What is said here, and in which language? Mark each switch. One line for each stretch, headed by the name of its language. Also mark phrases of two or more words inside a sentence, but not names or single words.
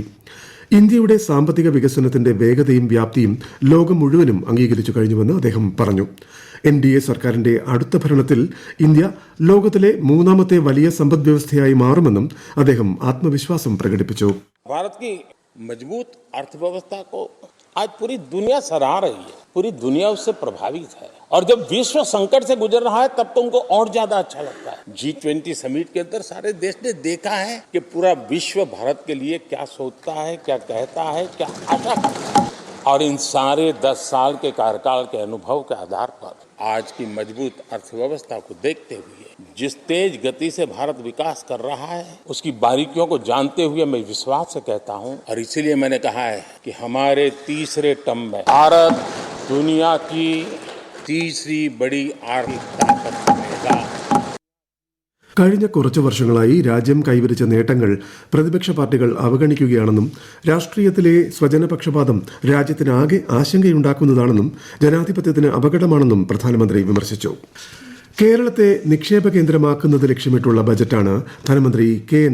Malayalam: ഇന്ത്യയുടെ സാമ്പത്തിക വികസനത്തിന്റെ വേഗതയും വ്യാപ്തിയും ലോകം മുഴുവനും അംഗീകരിച്ചു കഴിഞ്ഞുവെന്ന് അദ്ദേഹം പറഞ്ഞു. NDA സർക്കാരിന്റെ അടുത്ത ഭരണത്തിൽ ഇന്ത്യ ലോകത്തിലെ 3ാമത്തെ വലിയ സമ്പദ് വ്യവസ്ഥയായി മാറുമെന്നും അദ്ദേഹം ആത്മവിശ്വാസം പ്രകടിപ്പിച്ചു.
Hindi: ഭാരത് മജബൂत अर्थव्यवस्था को आज पूरी दुनिया सराह रही है, पूरी दुनिया उससे प्रभावित है और जब विश्व संकट से गुजर रहा है तब तो उनको और ज्यादा अच्छा लगता है. G20 समिट के अंदर सारे देश ने देखा है कि पूरा विश्व भारत के लिए क्या सोचता है, क्या कहता है, क्या आशा करता है और इन सारे 10 साल के कार्यकाल के अनुभव के आधार पर आज की मजबूत अर्थव्यवस्था को देखते हुए जिस तेज गति से भारत विकास कर रहा है उसकी बारीकियों को जानते हुए मैं विश्वास से कहता हूं और इसीलिए मैंने कहा है कि हमारे तीसरे टर्म में भारत दुनिया की तीसरी बड़ी आर्थिक ताकत बनेगा.
Malayalam: കഴിഞ്ഞ കുറച്ചു വർഷങ്ങളായി രാജ്യം കൈവരിച്ച നേട്ടങ്ങൾ പ്രതിപക്ഷ പാർട്ടികൾ അവഗണിക്കുകയാണെന്നും രാഷ്ട്രീയത്തിലെ സ്വജനപക്ഷപാതം രാജ്യത്തിനാകെ ആശങ്കയുണ്ടാക്കുന്നതാണെന്നും ജനാധിപത്യത്തിന് അപകടമാണെന്നും പ്രധാനമന്ത്രി വിമർശിച്ചു. കേരളത്തെ നിക്ഷേപ കേന്ദ്രമാക്കുന്നത് ലക്ഷ്യമിട്ടുള്ള ബജറ്റാണ് ധനമന്ത്രി കെ.എൻ.